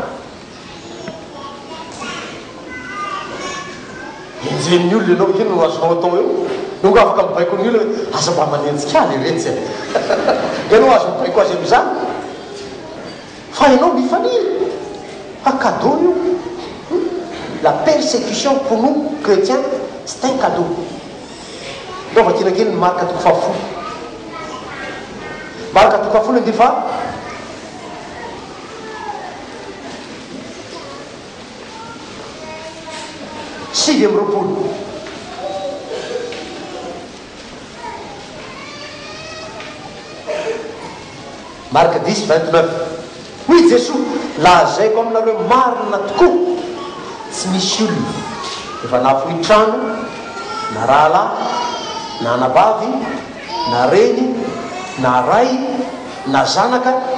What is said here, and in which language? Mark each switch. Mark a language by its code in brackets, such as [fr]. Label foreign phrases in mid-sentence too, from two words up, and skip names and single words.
[mg] enjehin'ny olona ianao kely no azonao atao eo nonga afaka mibaiko ny olona aza mba manenjika aly retsy ianao azo mibaiko azy am'izany fa ianao mifaniry fa cadeau io [fr] la persécution pour nous chrétiens c'est un cadeau [mg] ndaova kina kely ny marika toko fahafolo marika toko fahafolo nde fa sivy amby roapolo marika 10:29 hoy Jesosy lazaiko aminareo marina tokoa tsy misy olona efa nafohy trano na rahalahy na anabavy na reny na ray na zanaka